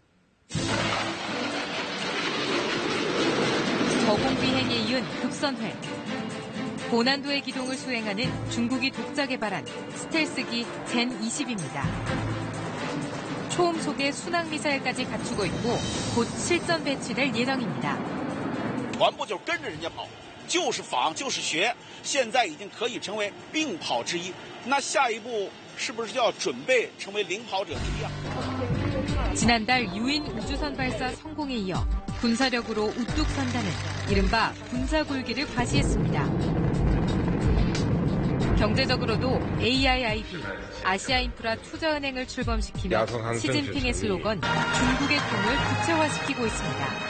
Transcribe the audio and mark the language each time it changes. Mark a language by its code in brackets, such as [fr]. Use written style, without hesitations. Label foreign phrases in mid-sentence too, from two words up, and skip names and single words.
[ko] 저공 비행에 이은 급선회. 고난도의 기동을 수행하는 중국이 독자 개발한 스텔스기 젠20입니다. 초음속에 순항미사일까지 갖추고 있고 곧 실전 배치될 예정입니다. [zh] 全部就跟着人家跑，就是仿就是学，现在已经可以成为并跑之一。那下一步是不是就要准备成为领跑者之一啊？ [ko] 지난달 유인 우주선 발사 성공에 이어 군사력으로 우뚝 선다는 이른바 군사굴기를 과시했습니다. 경제적으로도 AIIB, 아시아인프라 투자은행을 출범시키며 시진핑의 슬로건 중국의 꿈을 구체화시키고 있습니다.